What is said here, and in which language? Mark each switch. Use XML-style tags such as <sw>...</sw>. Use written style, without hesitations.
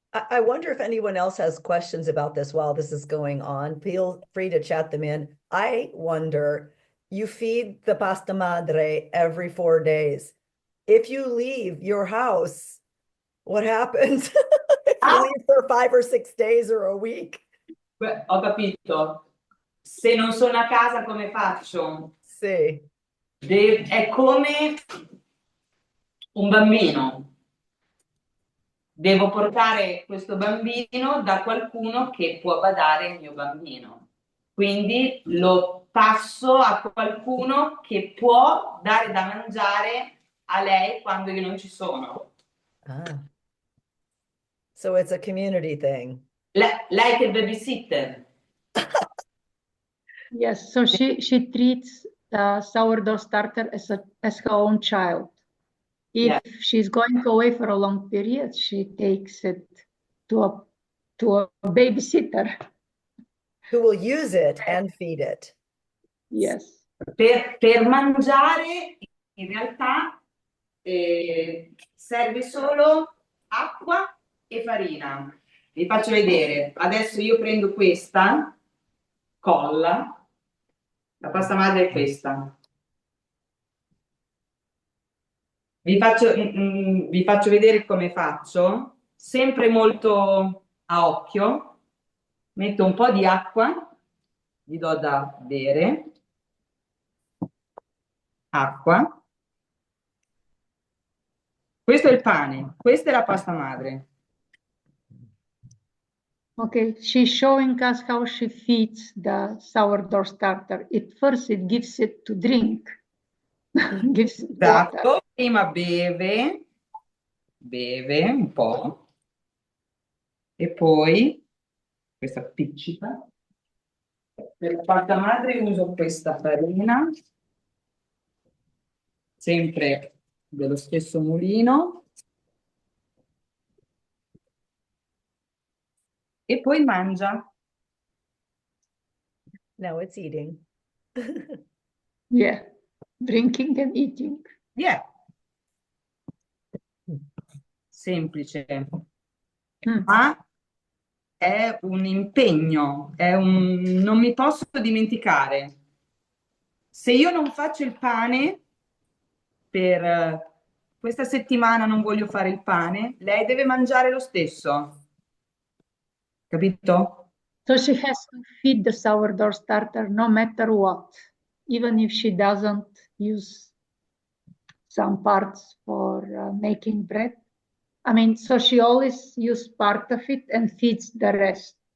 <en>I wonder if anyone else has questions about this while this is going on. Feel free to chat them in. I wonder, you feed the pasta madre every 4 days. If you leave your house, what happens? If you leave for 5 or 6 days or a week?</en> <it>Ho capito. Se non sono a casa, come faccio? Sì. È come un bambino. Devo portare questo bambino da qualcuno che può badare il mio bambino. Quindi lo passo a qualcuno che può dare da mangiare a lei quando io non ci sono.</it> <en>So it's a community thing. Like a babysitter. Yes, so she treats the sourdough starter as her own child. If she's going away for a long period, she takes it to a babysitter. Who will use it and feed it. Yes.</en> <it>Per mangiare, in realtà, serve solo acqua e farina. Vi faccio vedere. Adesso io prendo questa colla. La pasta madre è questa. Vi faccio vedere come faccio, sempre molto a occhio. Metto un po' di acqua, gli do da bere, acqua. Questo è il pane, questa è la pasta madre.</it> <en>Okay, she's showing us how she feeds the sourdough starter. First it gives it to drink. Gives water.</en> <it>Esatto, prima beve un po' e poi questa appiccica. Per la pasta madre uso questa farina, sempre dello stesso mulino, e poi mangia.</it> <en>Now it's eating. Yeah, drinking and eating. Yeah.</en> <it>Semplice, Mm. ma è un impegno, non mi posso dimenticare. Se io non faccio il pane per questa settimana, non voglio fare il pane, lei deve mangiare lo stesso. Capito?</it> <en>So she has to feed the sourdough starter no matter what, even if she doesn't use some parts for making bread. I mean, so she always uses part of it and feeds the rest</en>